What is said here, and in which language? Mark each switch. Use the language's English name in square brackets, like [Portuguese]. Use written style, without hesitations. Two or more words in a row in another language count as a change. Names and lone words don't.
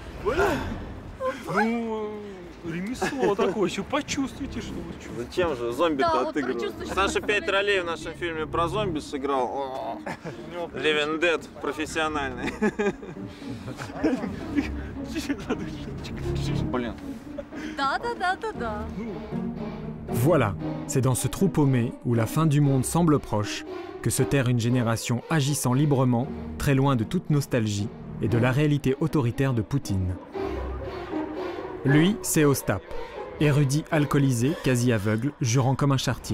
[Russian] Ну, ремесло такое, еще почувствуйте, что вы чувствуете. Зачем же? Зомби-то отыгрывают. Саша 5 ролей в нашем фильме про зомби сыграл. [English] Living Dead [Russian] профессиональный. Блин. Да. [French] Voilà, c'est dans ce trou paumé où la fin du monde semble proche que se terre une génération agissant librement, très loin de toute nostalgie et de la réalité autoritaire de Poutine. Lui, c'est Ostap, érudit alcoolisé, quasi aveugle, jurant comme un charretier.